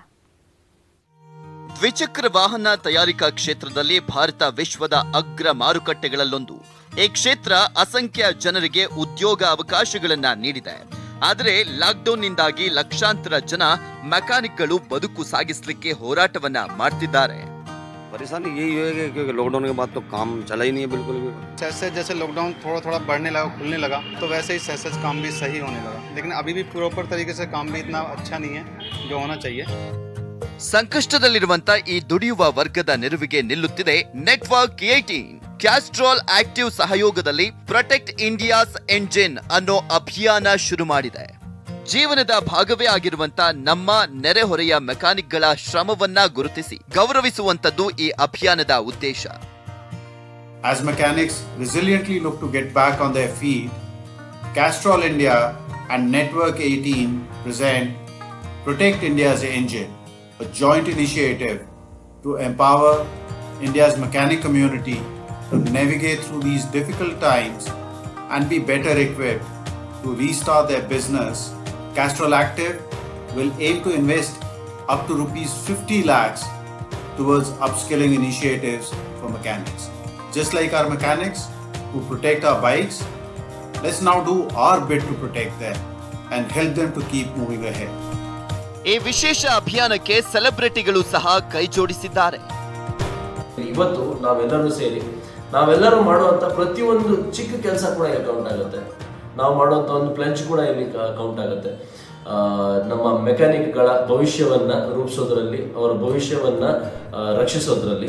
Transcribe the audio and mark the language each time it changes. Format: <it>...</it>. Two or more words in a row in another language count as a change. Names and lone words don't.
<kn>ದ್ವಿಚಕ್ರ ವಾಹನ ತಯಾರಿಕಾ ಕ್ಷೇತ್ರದಲ್ಲಿ ಭಾರತ ವಿಶ್ವದ ಅಗ್ರ ಮಾರುಕಟ್ಟೆಗಳಲ್ಲೊಂದು. ಈ ಕ್ಷೇತ್ರ ಅಸಂಖ್ಯ ಜನರಿಗೆ ಉದ್ಯೋಗ ಅವಕಾಶಗಳನ್ನ ನೀಡಿದೆ. ಆದರೆ ಲಾಕ್ಡೌನ್ನಿಂದಾಗಿ ಲಕ್ಷಾಂತರ ಜನ ಮೆಕ್ಯಾನಿಕ್ಗಳು ಬದುಕು ಸಾಗಿಸಲಿಕ್ಕೆ ಹೋರಾಟವನ್ನ ಮಾಡ್ತಿದ್ದಾರೆ.</kn> <hi>परेशानी यही है कि लॉकडाउन के बाद तो काम चला ही नहीं है बिल्कुल भी। जैसे जैसे लॉकडाउन थोड़ा थोड़ा बढ़ने लगा, खुलने लगा, तो वैसे ही सहज काम भी सही होने लगा, लेकिन अभी भी प्रॉपर तरीके से काम भी इतना अच्छा नहीं है जो होना चाहिए.</hi> <kn>ಸಂಕಷ್ಟದಲ್ಲಿರುವಂತ ಈ ದುಡಿಯುವ ವರ್ಗದ ನೆರವಿಗೆ ನಿಲ್ಲುತ್ತಿದೆ ನೆಟ್ವರ್ಕ್ 18. ಕ್ಯಾಸ್ಟ್ರಾಲ್ ಆಕ್ಟಿವ್ ಸಹಯೋಗದಲ್ಲಿ ಪ್ರೊಟೆಕ್ಟ್ ಇಂಡಿಯಾಸ್ ಎಂಜಿನ್ ಅನ್ನೋ ಅಭಿಯಾನ ಶುರು ಮಾಡಿದೆ. ಜೀವನದ ಭಾಗವೇ ಆಗಿರುವಂತ ನಮ್ಮ ನೆರೆಹೊರೆಯ ಮೆಕ್ಯಾನಿಕ್ಗಳ ಶ್ರಮವನ್ನ ಗುರುತಿಸಿ ಗೌರವಿಸುವಂತದ್ದು ಈ ಅಭಿಯಾನದ ಉದ್ದೇಶ.</kn> <en>As mechanics resiliently look to get back on their feet, Castrol India and Network 18 present Protect India's Engine, a joint initiative to empower India's mechanic community to navigate through these difficult times and be better equipped to restart their business. Castrol Active will aim to invest up to rupees 50 lakhs towards upskilling initiatives for mechanics. Just like our mechanics who protect our bikes, let's now do our bit to protect them and help them to keep moving ahead.</en> <kn>ಈ ವಿಶೇಷ ಅಭಿಯಾನಕ್ಕೆ ಸೆಲೆಬ್ರಿಟಿಗಳು ಸಹ ಕೈ ಜೋಡಿಸಿದ್ದಾರೆ. ಇವತ್ತು ನಾವೆಲ್ಲರೂ ಸೇರಿ ನಾವೆಲ್ಲರೂ ಮಾಡುವಂತ ಪ್ರತಿಯೊಂದು ಚಿಕ್ಕ ಕೆಲಸ ಕೂಡ ಇಲ್ಲಿ ಕೌಂಟ್ ಆಗುತ್ತೆ. ನಾವು ಮಾಡುವಂತ ಒಂದು ಪ್ಲಂಚ್ ಕೂಡ ಇಲ್ಲಿ ಕೌಂಟ್ ಆಗುತ್ತೆ. ನಮ್ಮ ಮೆಕ್ಯಾನಿಕ್ಗಳ ಭವಿಷ್ಯವನ್ನ ರೂಪಿಸೋದ್ರಲ್ಲಿ, ಅವರ ಭವಿಷ್ಯವನ್ನ ರಕ್ಷಿಸೋದ್ರಲ್ಲಿ.</kn>